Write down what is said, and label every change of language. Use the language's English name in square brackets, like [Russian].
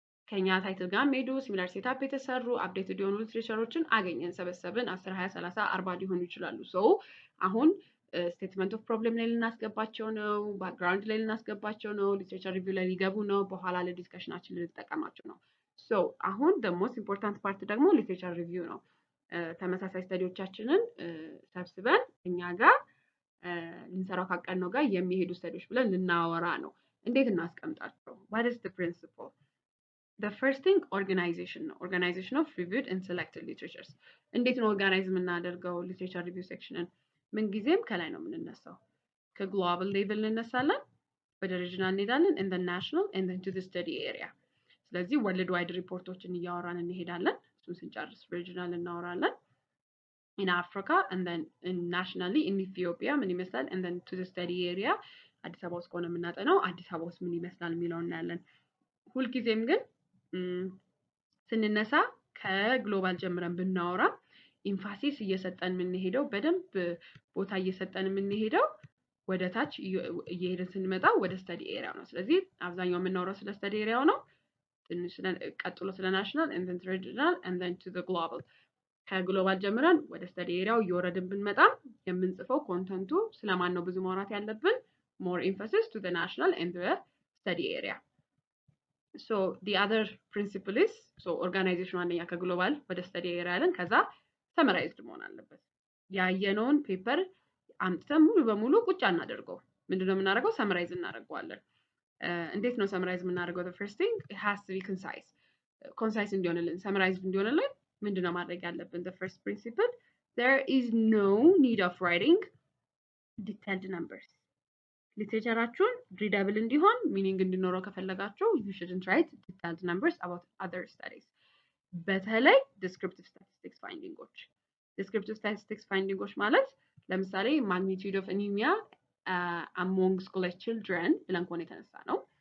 [Amharic] ከኛ ታይትል ጋር ሄዱ ሲሚላር ሴታፕ የተሰሩ አፕዴትድ የሆኑ ሊትሬቸሮችን አገኘን፣ ሰበሰብን። 10 20 30 40 ሊሆኑ ይችላሉ። ሶ አሁን ስቴትመንት ኦፍ ፕሮብሌም ላይ ልናስገባቸው ነው፣ ባክግራውንድ ላይ ልናስገባቸው ነው፣ ሊትሬቸር ሪቪው ላይ ሊገቡ ነው፣ በኋላ ለዲስከሽናችን ልንጠቀማቸው ነው። ሶ አሁን [English] the most important part [Amharic] ደግሞ ሊትሬቸር ሪቪው ነው። ተመሳሳይ ስተዲዎቻችንን ሰብስበን እኛ ጋር ልንሰራው ካቀድነው ጋር የሚሄዱ ስተዲዎች ብለን ልናወራ ነው። እንዴት እናስቀምጣቸው? [English] what is the principle? the first thing organization ነው። organization of reviewed and selected literatures። [Amharic] እንዴት ነው ኦርጋናይዝ የምናደርገው ሊትሬቸር ሪቪው ሴክሽንን? ምንጊዜም ከላይ ነው የምንነሳው። ከግሎባል ሌቭል እንነሳለን፣ ወደ ሪጅናል እንሄዳለን፣ [English] and then national and then to the study area። [Amharic] ስለዚህ ወርልድ ዋይድ ሪፖርቶችን እያወራን እንሄዳለን። እሱን ስንጨርስ ሪጅናል እናወራለን። [English] in Africa and then nationally in Ethiopia [Amharic] ምን ይመስላል and then to the study area አዲስ አበባ ውስጥ ከሆነ የምናጠናው አዲስ አበባ ውስጥ ምን ይመስላል የሚለውን እናያለን። ሁልጊዜም ግን ስንነሳ ከግሎባል ጀምረን ብናወራ ኢንፋሲስ እየሰጠን የምንሄደው በደንብ ቦታ እየሰጠን የምንሄደው ወደ ታች እየሄድን ስንመጣ ወደ ስተዲ ኤሪያው ነው። ስለዚህ አብዛኛው የምናወራው ስለ ስተዲ ኤሪያው ነው። ትንሽ ቀጥሎ ስለ ናሽናል [English] and then regional and then to the global። [Amharic] ከግሎባል ጀምረን ወደ ስተዲ ኤሪያው እየወረድን ብንመጣ የምንጽፈው ኮንተንቱ ስለማን ነው ብዙ ማውራት ያለብን? [English] more emphasis to the national and the study area. so the other principle is so organization [Amharic] አንደኛ ከግሎባል ወደ ስተዲ ኤሪያ ያለን ከዛ ሰመራይዝድ መሆን አለበት። ያየነውን ፔፐር አምጥተን ሙሉ በሙሉ ቁጭ አናደርገው። ምንድነው የምናደርገው? ሰመራይዝ እናደርገዋለን። እንዴት ነው ሰመራይዝ የምናደርገው? [English] the first thing it has to be concise [Amharic] እንዲሆንልን ሰመራይዝድ እንዲሆንልን ምንድነው ማድረግ ያለብን? [English] the first principle there is no need of writing detailed numbers። [Amharic] ሊትሬቸራችሁን ሪደብል እንዲሆን ሚኒንግ እንዲኖረው ከፈለጋችሁ [English] you shouldn't write detailed numbers about other studies። በተለይ descriptive statistics findings ማለት ለምሳሌ magnitude of anemia among scholar children [Amharic] ብለን ከሆነ የተነሳ ነው።